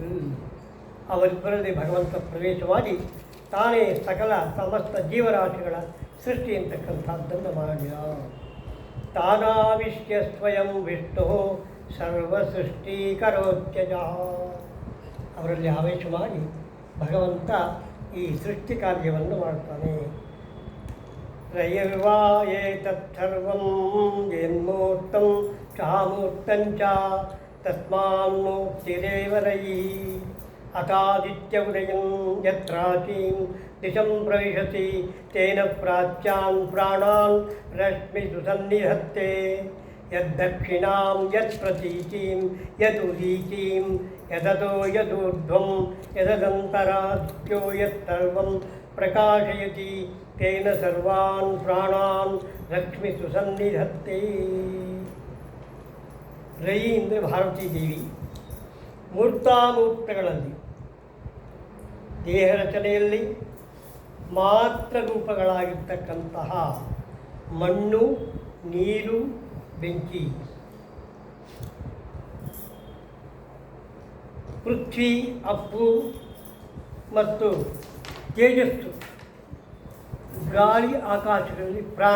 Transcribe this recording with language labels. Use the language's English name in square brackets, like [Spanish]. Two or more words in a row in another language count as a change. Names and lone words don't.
[Kannada] ಅವರಿಬ್ಬರಲ್ಲಿ ಭಗವಂತ ಪ್ರವೇಶ ಮಾಡಿ ತಾನೇ ಸಕಲ ಸಮಸ್ತ ಜೀವರಾಶಿಗಳ ಸೃಷ್ಟಿ ಅಂತಕ್ಕಂಥದ್ದನ್ನು ಮಾಡಿದ. [Sanskrit] ತಾನಾವಿಶ್ಯ ಸ್ವಯಂ ವಿಷ್ಣು ಸರ್ವಸೃಷ್ಟೀಕರೋತ್ಯಜ. [Kannada] ಅವರಲ್ಲಿ ಆವೇಶ ಮಾಡಿ ಭಗವಂತ ಈ ಸೃಷ್ಟಿ ಕಾರ್ಯವನ್ನು ಮಾಡ್ತಾನೆ. [Sanskrit] ರಯರ್ವಾ ಏತತ್ಸರ್ವಂ ಯನ್ಮೂರ್ತಂ ಚಾಮೂರ್ತಂಚ ತಸ್ಮಾನ್ಮೂರ್ತಿರೇವ ರಯಿ. ಅತಾದಿತ್ಯ ಉದಯಂ ಯತ್ರಾಚೀಂ ದಿಶಂ ಪ್ರವಿಶತಿ ತೇನ ಪ್ರಾಚ್ಯಾನ್ ಪ್ರಾಣಾನ್ ರಶ್ಮಿಷು ಸನ್ನಿಧತ್ತೆ. ಯದ್ದಕ್ಷಿಣಾಂ ಯತ್ಪ್ರತೀಚೀಂ ಯದುದೀಚೀಂ ಯದತೋ ಯದೂರ್ಧ್ವಂ ಯದದಂತರಾದ್ಯೋ ಯತ್ಸರ್ವಂ ಪ್ರಕಾಶಯತಿ ತೇನ ಸರ್ವಾನ್ ಪ್ರಾಣಾನ್ ಲಕ್ಷ್ಮಿಷು ಸನ್ನಿಧತ್ತೆ. [Kannada] ರಯಿ ಅಂದರೆ ಭಾರತೀ ದೇವಿ. ಮೂರ್ತಾಮೂರ್ತಗಳಲ್ಲಿ ದೇಹ ರಚನೆಯಲ್ಲಿ ಮಾತ್ರ ರೂಪಗಳಾಗಿರ್ತಕ್ಕಂತಹ ಮಣ್ಣು, ನೀರು, ಬೆಂಕಿ, ಪೃಥ್ವಿ, ಅಪ್ಪು ಮತ್ತು ತೇಜಸ್ಸು, ಗಾಳಿ, ಆಕಾಶಗಳಲ್ಲಿ ಪ್ರಾಣ.